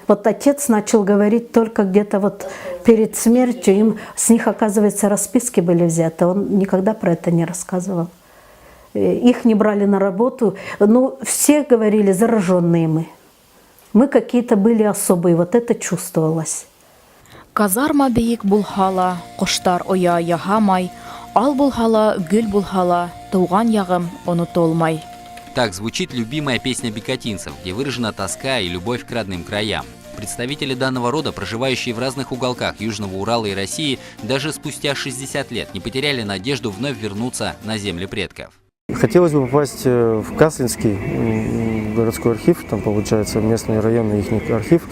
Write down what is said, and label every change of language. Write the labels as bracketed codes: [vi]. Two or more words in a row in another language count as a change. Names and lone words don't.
[ru] Вот отец начал говорить только где-то вот перед смертью, им с них, оказывается, расписки были взяты, он никогда про это не рассказывал. Их не брали на работу, ну, все говорили, зараженные мы. Мы какие-то были особые, вот это чувствовалось. [ba] Казарма бейек булһала, коштар оя яһамай, ал булһала, гөл булһала, туган ягым онутолмай. [ru] Так звучит любимая песня бекатинцев, где выражена тоска и любовь к родным краям. Представители данного рода, проживающие в разных уголках Южного Урала и России, даже спустя 60 лет не потеряли надежду вновь вернуться на земли предков. Хотелось бы попасть в Каслинский городской архив, там получается местный районный их архив.